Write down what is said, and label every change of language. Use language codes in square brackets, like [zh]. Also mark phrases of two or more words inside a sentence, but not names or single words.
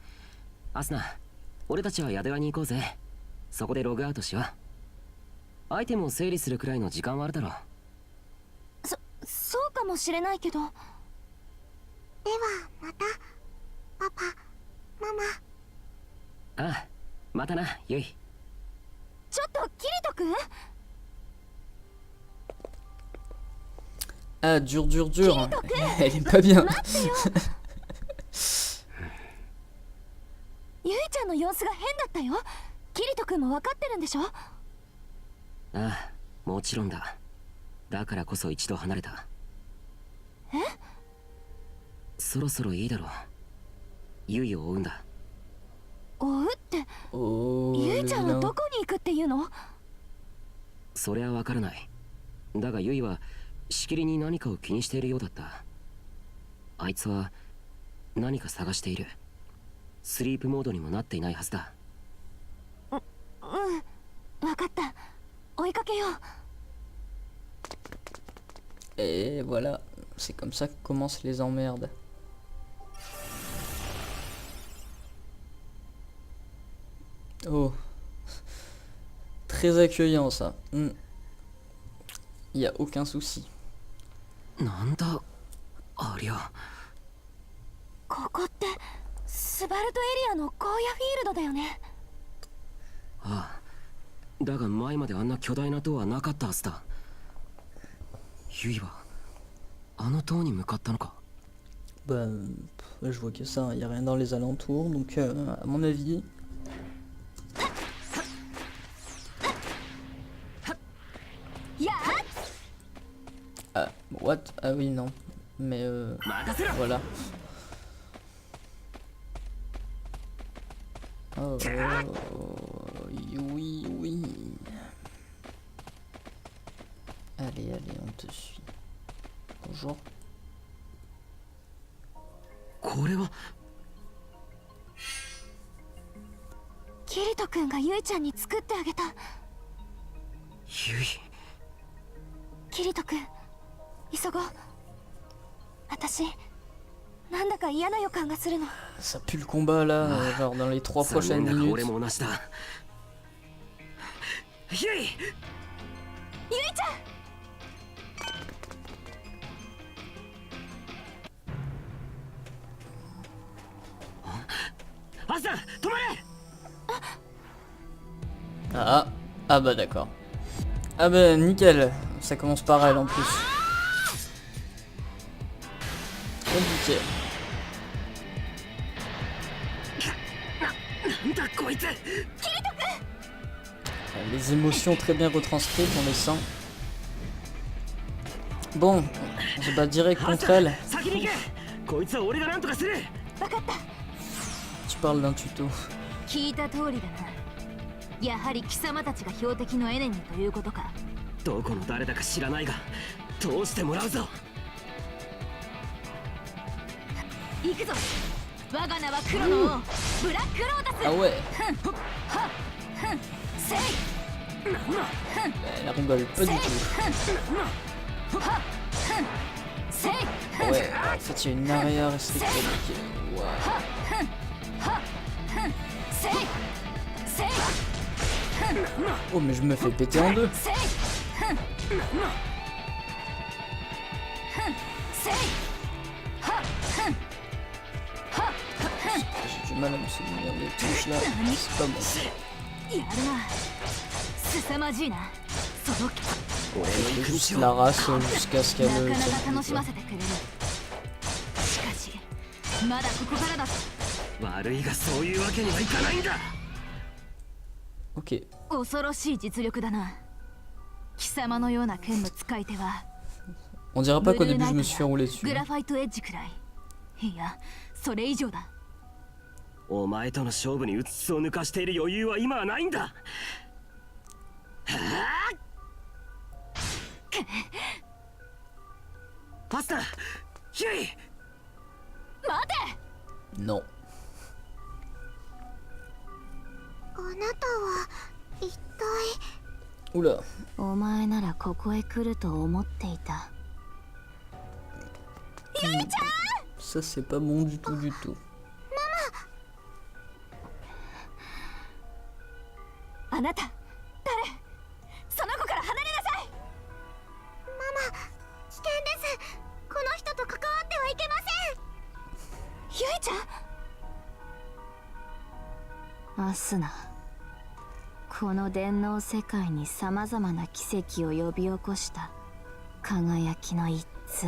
[ja] アスナ、俺たちは宿屋に行こうぜ。そこでログアウトしよう。アイテムを整理するくらいの時間はあるだろう。そうかもしれないけど。ではまた、パパ、ママ。ああ、またな、ユイ。ちょっとキリト君、 [fr] Ah, dur, dur, dur. Elle est pas bien. [ja] ゆいちゃんの様子が変だったよ。キリト君も分かってるんでしょ？ああ、もちろんだ。だからこそ一度離れた。え？そろそろいいだろう。ユイを追うんだ。追うって、 Oh, ゆ [fr] le [ja] いちゃんは [fr] vilain. [ja] どこに行くっていうの？それはわからない。だがユイはしきりに何かを気にしているようだった。あいつは何か探している。スリープモードにもなっていないはずだ。うん、分かった。追いかけよう。 [fr] Et voilà, c'est comme ça que commencent les emmerdes. Oh. Très accueillant ça. Il n'y a aucun souci. [ja] なんだありゃ。ここってスバルトエリアの荒野フィールドだよね。ああ、だが前まであんな巨大な塔はなかったはずだ。ユイはあの塔に向かったのか？ [fr] Bah, je vois que ça, il n'y a rien dans les alentours, donc à mon avis... [ja] や [fr] Ah, what? Ah oui, non. Mais voilà. Oh, oui, oui. Allez, allez, on te suit. Bonjour. [ja] これはキリト君がゆいちゃんに作ってあげた。ユイ。キリト君、急ごう。私、なんだか嫌な予感がするの。 [fr] Ça pue le combat là, genre dans les 3 prochaines [ja] 残念だが [fr] minutes. [ja] 俺も同じだ。ユイ。ゆいちゃん、アスナ、止まれ。 [fr] Ah, ah bah d'accord. Ah bah nickel, ça commence par elle en plus. Compliqué. [ja] なんだこいつ。 [fr] les émotions très bien retranscrites, on les sent. Bon, on se bat direct contre elle. [ja] 先に行け。こいつは俺がなんとかする。分かった。 [fr] Tu parles d'un tuto. [ja] 聞いた通りだな。やはり貴様たちが標的のエネミーということか。どこの誰だか知らないが通してもらうぞ。行くぞ。我が名は黒の王、ブラックロータス。 [fr] Ah ouais, [ja] せい。 [fr] elle rigole pas du tout. [ja] せい。 [fr] Ouais, en fait il y a une arrière restricted. Wow. [ja] せい。せい。 [fr] Oh mais je me fais péter en deux. [ja] せい。せい。 [fr] J'ai du mal à me souvenir des touches là, c'est pas bon. [ja] やるな。凄まじいな。その [fr] Je juste la race jusqu'à ce qu'elle [ja] なかなか [fr] tienne [ja] 楽し [fr] plus, [ja] ま [fr] quoi. [ja] せてくれる。しかしまだここからだぞ。悪いがそういうわけにはいかないんだ。 [fr] Ok, [ja] 恐ろしい実力だな。貴様のような剣の使い手は [fr] on dirait pas qu'au [ja] ブルー [fr] début [ja] ナ [fr] je [ja] イ [fr] me [ja] ト [fr] suis fait [ja] や [fr] rouler dessus. [ja] グラファイトエッジくらい。いや、それ以上だ。お前との勝負にうつつを抜かしている余裕は今はないんだ。はあ。パスタ、ヒュイ。待て。 [fr] Non. [ja] あなたは一体 [fr] Oula. [ja] お前ならここへ来ると思っていた。 [fr] Ça c'est pas bon du tout du tout. [ja] あなた誰？その子から離れなさい。ママ、危険です。この人と関わってはいけません。ゆいちゃん。アスナ、この電脳世界にさまざまな奇跡を呼び起こした輝きの一対。